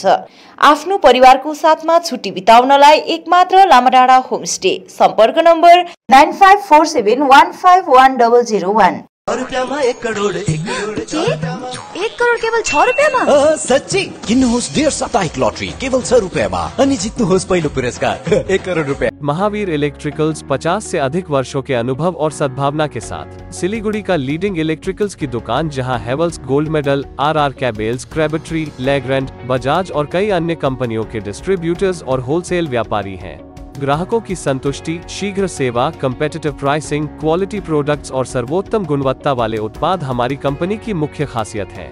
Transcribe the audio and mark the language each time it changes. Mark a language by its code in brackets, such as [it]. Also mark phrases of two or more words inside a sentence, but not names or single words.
[ne] आफ्नो परिवारको साथमा छुट्टी बिताउनलाई एकमात्र लामाडाँडा होमस्टे। सम्पर्क नम्बर 9547151001। 1 करोड केवल 6 रुपैयाँमा? सच्ची किन्नुहोस् डेढ साप्ताहिक लटरी केवल 6 रुपैयाँमा अनि जित्नुहोस् पहिलो पुरस्कार 1 करोड रुपया। [hi] महावीर इलेक्ट्रिकल्स 50 से अधिक वर्षों के अनुभव और सद्भावना के साथ सिलीगुड़ी का [en] leading electricals [hi] की दुकान, जहां हैवेल्स, गोल्ड मेडल, RR कैबल्स, क्रेबट्री, लेग्रैंड, बजाज और कई अन्य कंपनियों के डिस्ट्रीब्यूटर्स और होलसेल व्यापारी हैं। ग्राहकों की संतुष्टि, शीघ्र सेवा, [en] competitive pricing, quality products [hi] और सर्वोत्तम गुणवत्ता वाले उत्पाद हमारी कंपनी की मुख्य खासियत है।